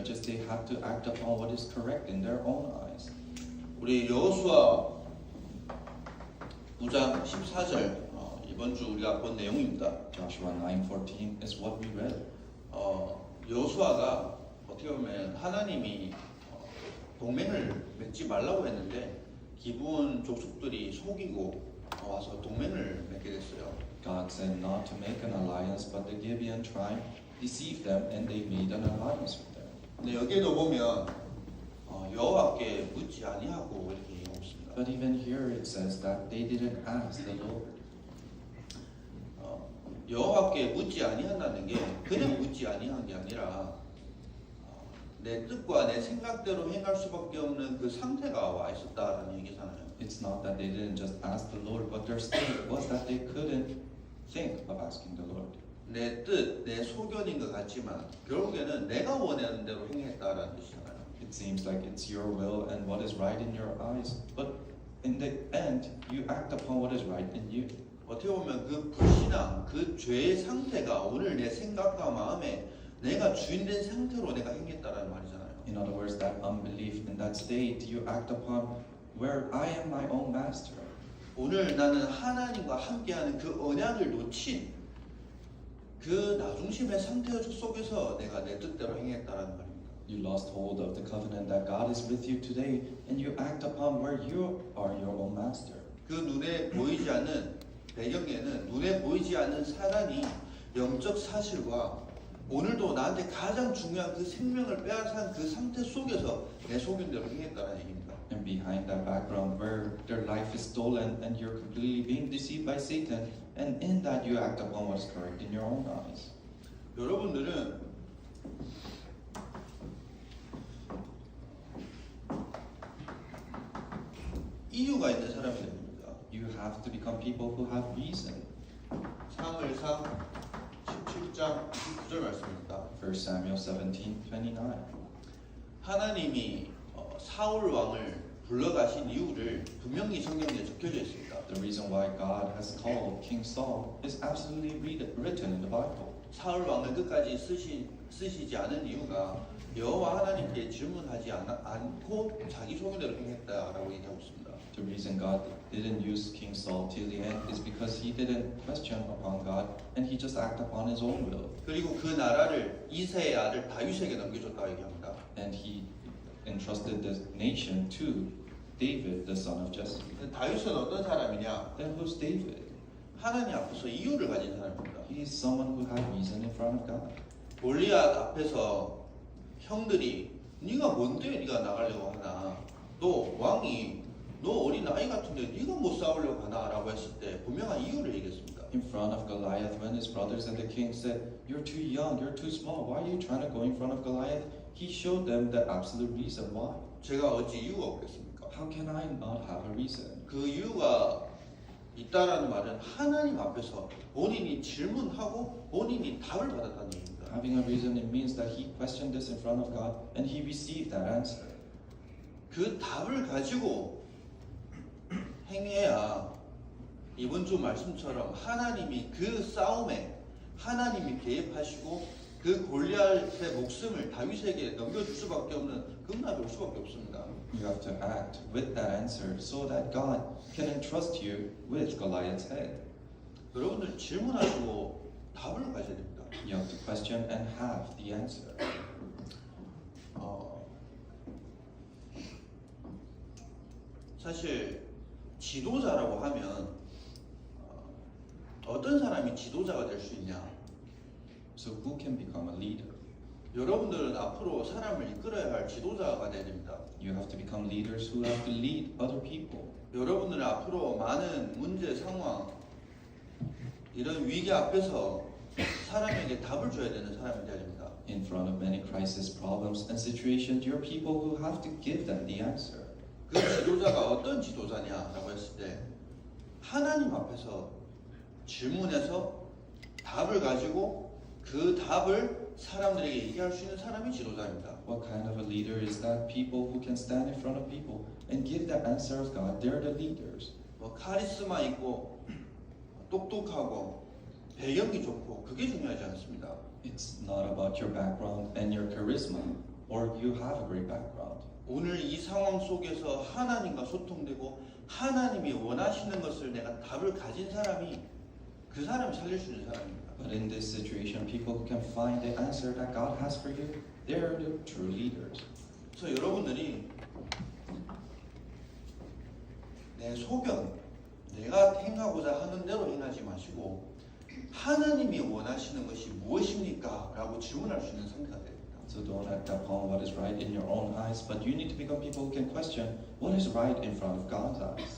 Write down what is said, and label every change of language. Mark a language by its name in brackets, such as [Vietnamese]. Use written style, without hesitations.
[English] they have to act upon what is correct in their own eyes. [Korean] 우리 여호수아 9장 14절 이번 주 우리가 본 내용입니다. [English] Joshua 9:14 is what we read. [Korean] 여호수아가 어떻게 보면 하나님이 동맹을 맺지 말라고 했는데 기브온 족속들이 속이고 와서 동맹을 맺게 됐어요. [English] God said not to make an alliance, but the Gibeon tribe deceived them and they made an alliance with them. [Korean] 근데 여기에도 보면 여호와께 묻지 아니하고 이렇게 얘기하고 있습니다. [English] But even here it says that they didn't ask the Lord. [Korean] 여호와께 묻지 아니한다는 게 그냥 묻지 아니한 게 아니라 내 뜻과 내 생각대로 행할 수밖에 없는 그 상태가 와 있었다라는 얘기잖아요. [English] It's not that they didn't just ask the Lord, but their state was that they couldn't think of asking the Lord. [Korean] 내 뜻, 내 소견인 것 같지만 결국에는 내가 원하는 대로 행했다라는 뜻이잖아요. [English] It seems like it's your will and what is right in your eyes, but in the end, you act upon what is right in you. [Korean] 어떻게 보면 그 불신앙, 그 죄의 상태가 오늘 내 생각과 마음에 내가 주인된 상태로 내가 행했다라는 말이잖아요. [English] In other words, that unbelief in that state, you act upon where I am my own master. [Korean] 오늘 나는 하나님과 함께하는 그 언약을 놓친 그 나중심의 상태 속에서 내가 내 뜻대로 행했다라는 말입니다. [English] You lost hold of the covenant that God is with you today, and you act upon where you are your own master. [Korean] 그 눈에 보이지 않는 배경에는 눈에 보이지 않는 사단이 영적 사실과 오늘도 나한테 가장 중요한 그 생명을 빼앗은 그 상태 속에서 내 소견대로 행했다는 얘기입니다. [English] And behind that background where their life is stolen and you're completely being deceived by Satan, and in that you act upon what is correct in your own eyes. [Korean] 여러분들은 이유가 있는 사람이 됩니다. [English] You have to become people who have reason. [Korean] 사무엘상 17장 19절 말씀입니다. [English] 1 Samuel 17:29. [Korean] 하나님이 사울 왕을 불러가신 이유를 분명히 성경에 적혀져 있습니다. [English] The reason why God has called King Saul is absolutely written in the Bible. [Korean] 사울 왕을 끝까지 쓰시지 않은 이유가 여호와 하나님께 질문하지 않고 자기 소견대로 행했다라고 얘기하고 있습니다. [English] The reason God didn't use King Saul till the end is because he didn't question upon God and he just acted upon his own will. [Korean] 그리고 그 나라를 이새의 아들 다윗에게 넘겨줬다고 얘기합니다. [English] And he entrusted the nation to David, the son of Jesse. [Korean] 다윗은 어떤 사람이냐? [English] Then who's David? [Korean] 하나님 앞에서 이유를 가진 사람입니다. [English] He is someone who had reason in front of God. [Korean] 골리앗 앞에서 형들이 네가 뭔데 네가 나가려고 하나? 너 왕이 너 어린 아이 같은데 네가 뭐 싸우려고 하나라고 했을 때 분명한 이유를 얘기했습니다. [English] In front of Goliath, when his brothers and the king said, "You're too young, you're too small. Why are you trying to go in front of Goliath?" He showed them the absolute reason why. [Korean] 제가 어찌 이유가 없겠습니까? [English] How can I not have a reason? [Korean] 그 이유가 있다라는 말은 하나님 앞에서 본인이 질문하고 본인이 답을 받았다는 얘기입니다. [English] Having a reason, it means that he questioned this in front of God and he received that answer. [Korean] 그 답을 가지고 행해야 이번 주 말씀처럼 하나님이 그 싸움에 하나님이 개입하시고 그 골리앗의 목숨을 다윗에게 넘겨줄 수밖에 없는 급락이 올 수밖에 없습니다. [English] You have to act with that answer so that God can entrust you with Goliath's head. [Korean] 여러분들 질문하시고 답을 가져야 됩니다. [English] You have to question and have the answer. [Korean] 사실 지도자라고 하면 어떤 사람이 지도자가 될 수 있냐? [English] So who can become a leader? [Korean] 여러분들은 앞으로 사람을 이끌어야 할 지도자가 되야 됩니다. [English] You have to become leaders who have to lead other people. [Korean] 여러분들은 앞으로 많은 문제 상황 이런 위기 앞에서 사람에게 답을 줘야 되는 사람이 되야 됩니다. [English] In front of many crisis, problems, and situations, you're people who have to give them the answer. [Korean] 그 지도자가 어떤 지도자냐라고 했을 때 하나님 앞에서 질문해서 답을 가지고 그 답을 사람들에게 얘기할 수 있는 사람이 지도자입니다. [English] What kind of a leader is that? People who can stand in front of people and give the answer of God. They're the leaders. [Korean] 뭐 카리스마 있고 똑똑하고 배경이 좋고 그게 중요하지 않습니다. [English] It's not about your background and your charisma. or you have a great background. [Korean] 오늘 이 상황 속에서 하나님과 소통되고 하나님이 원하시는 것을 내가 답을 가진 사람이 그 사람을 살릴 수 있는 사람입니다. [English] But in this situation, people who can find the answer that God has for you, they're the true leaders. [Korean] 그래서 여러분들이 내 소견, 내가 행하고자 하는 대로 행하지 마시고 하나님이 원하시는 것이 무엇입니까? 라고 질문할 수 있는 상태가 됩니다. [English] So don't act upon what is right in your own eyes, but you need to become people who can question what is right in front of God's eyes.